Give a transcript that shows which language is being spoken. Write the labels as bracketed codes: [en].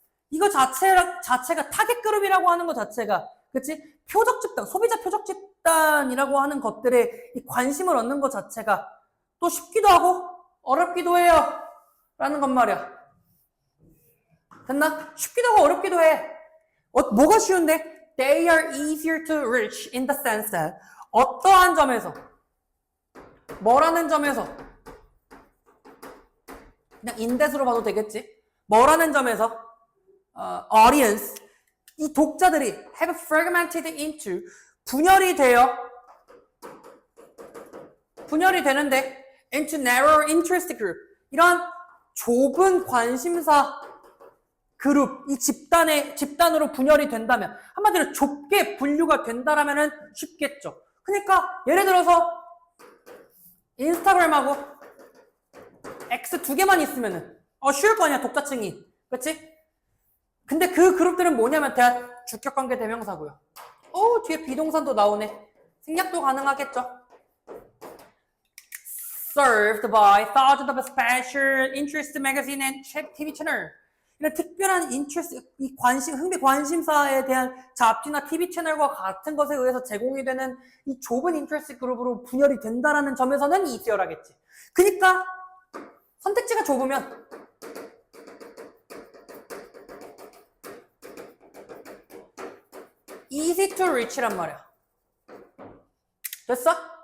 [ko] 이거 자체가 타겟 그룹이라고 하는 것 자체가, 그치? 표적 집단, 소비자 표적 집단이라고 하는 것들에 이 관심을 얻는 것 자체가 또 쉽기도 하고 어렵기도 해요. 라는 건 말이야. 됐나? 쉽기도 하고 어렵기도 해. 뭐가 쉬운데? [en] They are easier to reach in the sense that [ko] 어떠한 점에서, 뭐라는 점에서, 그냥 인댓으로 봐도 되겠지? 뭐라는 점에서 audience, 이 독자들이 [en] have fragmented into, [ko] 분열이 되는데 [en] into narrow interest group, [ko] 이런 좁은 관심사 그룹, 이 집단으로 분열이 된다면, 한마디로 좁게 분류가 된다라면은 쉽겠죠. 그러니까 예를 들어서 인스타그램하고 X 두 개만 있으면은 쉬울 거 아니야, 독자층이. 그렇지? 근데 그 그룹들은 뭐냐면 주격관계 대명사고요. 뒤에 비동산도 나오네. 생략도 가능하겠죠. [en] Served by thousands of special interest magazine and TV channel. [ko] 이런 특별한 interest, 이 흥미 관심사에 대한 잡지나 TV 채널과 같은 것에 의해서 제공이 되는 이 좁은 interest 그룹으로 분열이 된다라는 점에서는 easier하겠지. 그러니까 선택지가 좁으면 [en] easy to reach [ko] 란 말이야. 됐어?